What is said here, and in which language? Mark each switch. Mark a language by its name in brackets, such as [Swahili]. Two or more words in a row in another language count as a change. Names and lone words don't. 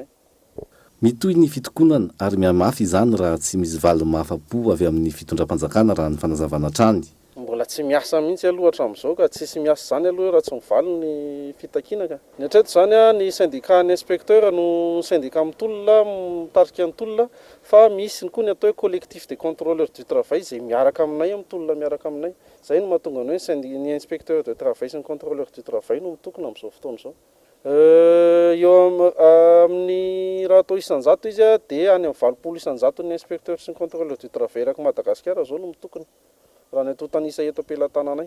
[Malagasy] Mitoy ny fitokonana ary mihamafy izany raha tsy misy valo mahafapo avy amin'ny fitondram-panjakana raha ny fanazavana trany. Mbola tsy miasa mihitsy aloha hatramin'izao ka tsisy miasa zany aloha raha tsy mivaly ny fitakinaka. Ny hatreto zany ny syndicat ny inspecteur no syndicat mitolona mitarika ny tolona fa misy koa ny atao hoe [French] collectif des contrôleurs du travail [Malagasy] zay miaraka aminay mitolona miaraka aminay. Zay no mahatonga ny hoe ny [French] inspecteur de travail [Malagasy] sy ny [French] contrôleur du travail [Malagasy] no mitokona amin'izao fotoana izao. Eo amin'ny raha atao isan-jato izy dia any amin'ny 20 isan-jato ny inspecteur sy ny [French] contrôleur du travail [Malagasy] eraky Madagasikara zao no mitokona raha ny atao tanisa eto am-pelantananay.